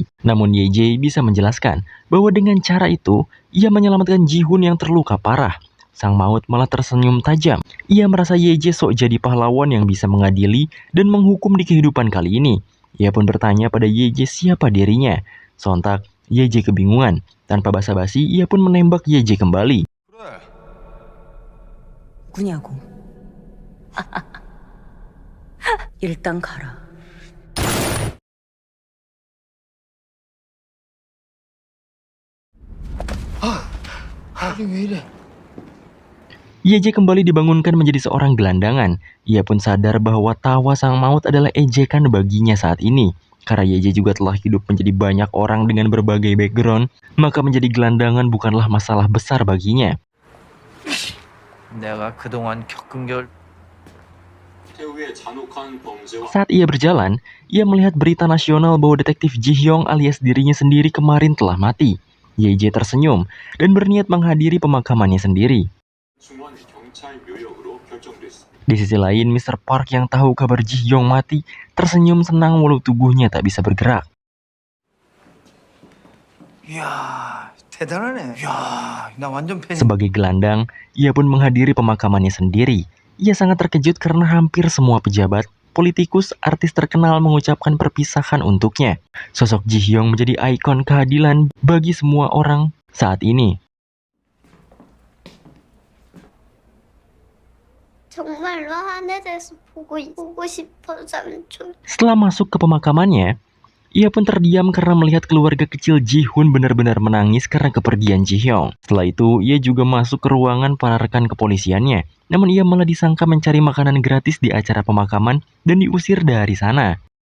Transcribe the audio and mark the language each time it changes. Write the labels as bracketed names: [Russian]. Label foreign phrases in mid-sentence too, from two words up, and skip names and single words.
[Indonesian] Namun JJ bisa menjelaskan bahwa dengan cara itu, ia menyelamatkan Ji-hoon yang terluka parah. Sang Maut malah tersenyum tajam. Ia merasa JJ sok jadi pahlawan yang bisa mengadili dan menghukum di kehidupan kali ini. Ia pun bertanya pada JJ siapa dirinya. Sontak, JJ kebingungan. Tanpa basa-basi, ia pun menembak JJ kembali. [Korean] 누구냐고. 일단 가라. [Indonesian] JJ kembali dibangunkan menjadi seorang gelandangan. Ia pun sadar bahwa tawa Sang Maut adalah ejekan baginya saat ini. Karena JJ juga telah hidup menjadi banyak orang dengan berbagai background, maka menjadi gelandangan bukanlah masalah besar baginya. [Korean] 내가 그동안 겪은 걸 [Indonesian] Saat ia berjalan, ia melihat berita nasional bahwa detektif Ji-hyung alias dirinya sendiri kemarin telah mati. JJ tersenyum dan berniat menghadiri pemakamannya sendiri. Di sisi lain, Mr. Park yang tahu kabar Ji-hyung mati tersenyum senang walau tubuhnya tak bisa bergerak. [Korean] 이야 대단하네. 이야 나 완전 팬. [Indonesian] Sebagai gelandang, ia pun menghadiri pemakamannya sendiri. Ia sangat terkejut karena hampir semua pejabat, politikus, artis terkenal mengucapkan perpisahan untuknya. Sosok Ji-hyung menjadi ikon keadilan bagi semua orang saat ini. [Korean] 정말로 하늘에서 보고 싶어 삼촌. [Indonesian] Setelah masuk ke pemakamannya, ia pun terdiam karena melihat keluarga kecil Ji-hoon benar-benar menangis karena kepergian Ji-hyung. Setelah itu, ia juga masuk ke ruangan para rekan kepolisiannya. Namun ia malah disangka mencari makanan gratis di acara pemakaman dan diusir dari sana.